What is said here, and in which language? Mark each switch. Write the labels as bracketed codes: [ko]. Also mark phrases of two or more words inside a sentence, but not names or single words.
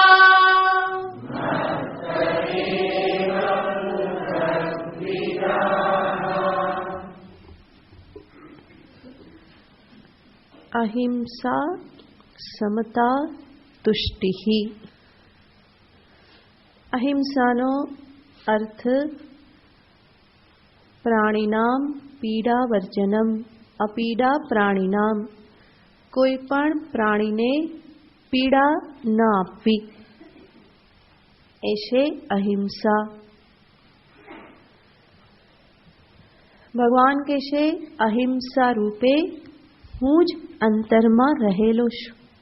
[sa] अहिंसा समता तुष्टिहि। [gu] અહિંસાનો અર્થ [sa] प्राणिनाम पीडावर्जनम, अपीડા પ્રાણીનામ, [gu] કોઈ પણ પ્રાણીને પીડા ન આપવી, એ છે અહિંસા. ભગવાન કહે છે અહિંસા રૂપે હું જ અંતરમાં રહેલો છું.